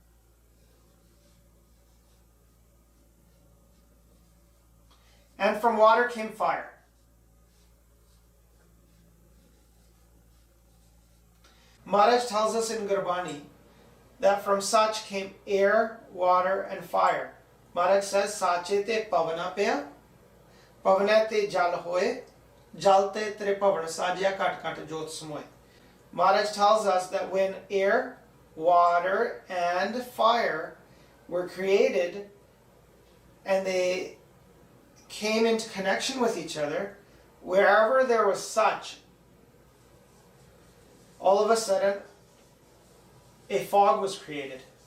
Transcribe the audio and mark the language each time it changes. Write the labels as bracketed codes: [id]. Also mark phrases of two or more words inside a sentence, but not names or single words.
[en] And from water came fire. Maharaj tells us in Gurbani that from Sach came air, water, and fire. Maharaj says, [pa] ਸਾਚੇ ਤੇ ਪਵਨਾ ਪਇਆ, ਪਵਨਾ ਤੇ ਜਲ ਹੋਏ, ਜਲ ਤੇ ਤ੍ਰੇ ਪਵਨਾ ਸਾਜਿਆ ਘਟ ਘਟ ਜੋਤ ਸਮੋਇ. [en] Maharaj tells us that when air, water, and fire were created and they came into connection with each other, wherever there was Sach, all of a sudden a fog was created.